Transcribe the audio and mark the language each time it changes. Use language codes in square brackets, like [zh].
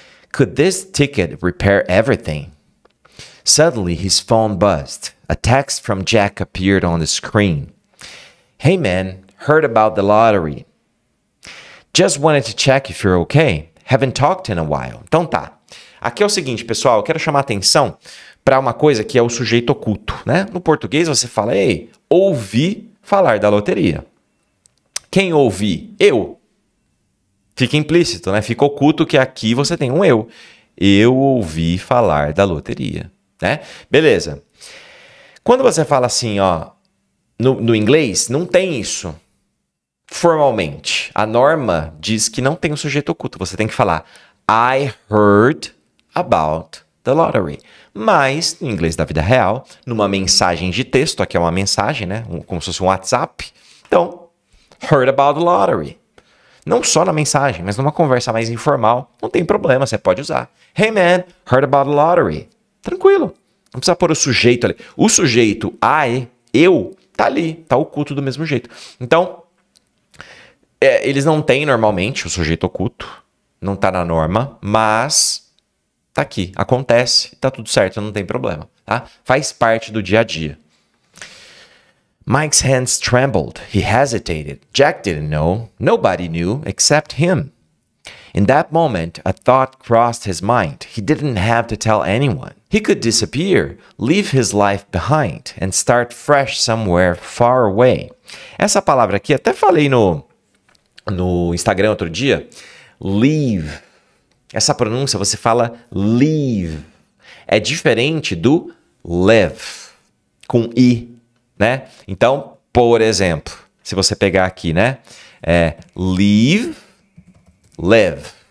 [en] Could this ticket repair everything? Suddenly his phone buzzed. A text from Jack appeared on the screen. Hey man, heard about the lottery. Just wanted to check if you're okay. Haven't talked in a while. [pt] Então tá. Aqui é o seguinte, pessoal, eu quero chamar a atenção para uma coisa que é o sujeito oculto, né? No português você fala, ei, ouvi falar da loteria. Quem ouvi? Eu. Fica implícito, né? Fica oculto que aqui você tem um eu. Eu ouvi falar da loteria, né? Beleza. Quando você fala assim, ó, no inglês, não tem isso. Formalmente, a norma diz que não tem o sujeito oculto. Você tem que falar [en] I heard about the lottery. [pt] Mas, no inglês da vida real, numa mensagem de texto, aqui é uma mensagem, né? Como se fosse um WhatsApp. Então, [en] heard about the lottery. [pt] Não só na mensagem, mas numa conversa mais informal. Não tem problema, você pode usar. [en] Hey man, heard about the lottery. [pt] Tranquilo. Não precisa pôr o sujeito ali. O sujeito I, eu, tá ali. Tá oculto do mesmo jeito. Então, eles não têm normalmente o sujeito oculto, não tá na norma, mas tá aqui, acontece, tá tudo certo, não tem problema, tá? Faz parte do dia a dia. [en] Mike's hands trembled, he hesitated. Jack didn't know, nobody knew except him. In that moment, a thought crossed his mind. He didn't have to tell anyone. He could disappear, leave his life behind, and start fresh somewhere far away. [pt] Essa palavra aqui, até falei no Instagram outro dia, leave. Essa pronúncia você fala leave. É diferente do live, com i, né? Então, por exemplo, se você pegar aqui, né? Leave, live.